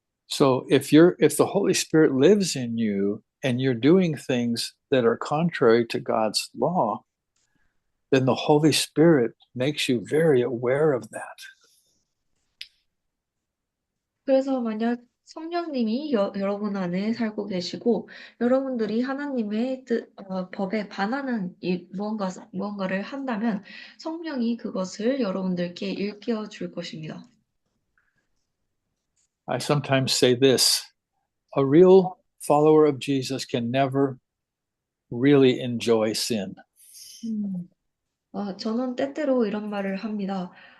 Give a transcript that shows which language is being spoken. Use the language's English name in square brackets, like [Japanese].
[English] So if the Holy Spirit lives in you and you're doing things that are contrary to God's law, then the Holy Spirit makes you very aware of that. [Korean] 그래서 만약 성령님이 여러분 안에 살고 계시고 여러분들이 하나님의 법에 반하는 무언가를 한다면 성령이 그것을 여러분들께 일깨워 줄 것입니다. [English] I sometimes say this, a real follower of Jesus can never really enjoy sin. [Korean] 저는 때때로 이런 말을 합니다.